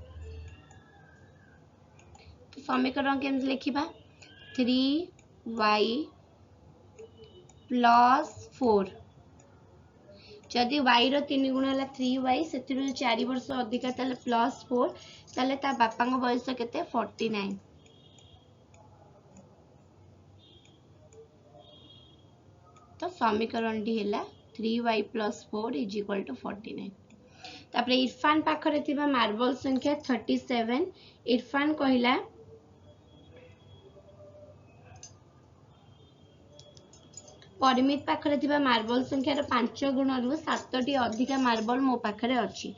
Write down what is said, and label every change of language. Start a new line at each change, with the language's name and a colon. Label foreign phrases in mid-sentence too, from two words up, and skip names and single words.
Odia: ତୋ ସମୀକରଣ କେମତି ଲିଖିବା 3y ପ୍ଲସ 4, ଜଦି y ରୋ 3 ଗୁଣ ହେ 3y ସେ 4 ବର୍ଷ ଅଧିକା ତାଲେ ପ୍ଲସ 4, ତାଲେ ତା ବାପା ବୟସ କେତେ 49। ତୋ ସମୀକରଣ ଟି ହେଲା 3y ପ୍ଲସ 4
English: is equal to
Odia: 49। ତାପରେ ଇରଫାନ ପାଖରେ ଥିବା ମାର୍ବଲ ସଂଖ୍ୟା 37। ଇରଫାନ କହିଲା ପରିମିତ ପାଖରେ ଥିବା ମାର୍ବଲ ସଂଖ୍ୟା 5 ଗୁଣ ରୁ 7 ଟି ଅଧିକା ମାର୍ବଲ ମୋ ପାଖରେ ଅଛି।